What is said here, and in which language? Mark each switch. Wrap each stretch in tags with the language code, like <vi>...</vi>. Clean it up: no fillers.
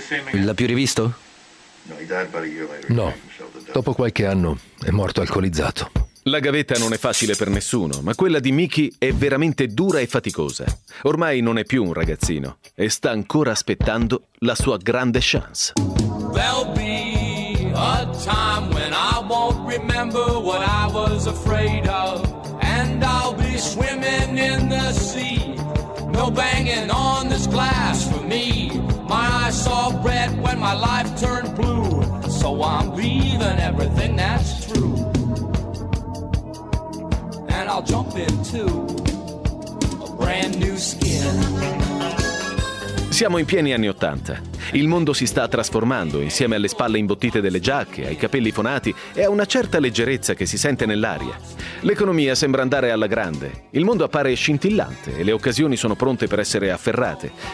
<it>L'ha più rivisto? No. Dopo qualche anno è morto alcolizzato. La gavetta non è facile per nessuno, ma quella di Mickey è veramente dura e faticosa. Ormai non è più un ragazzino e sta ancora aspettando la sua grande chance.</it> <en>There'll be a time when I won't remember what I was afraid of, and I'll be swimming in the sea. No banging on this glass for me. My eyes saw red when my life turned blue, so I'm leaving everything that's true. And I'll jump into a brand new skin.</en> <it>Siamo in pieni anni Ottanta. Il mondo si sta trasformando insieme alle spalle imbottite delle giacche, ai capelli fonati e a una certa leggerezza che si sente nell'aria. L'economia sembra andare alla grande. Il mondo appare scintillante e le occasioni sono pronte per essere afferrate.</it>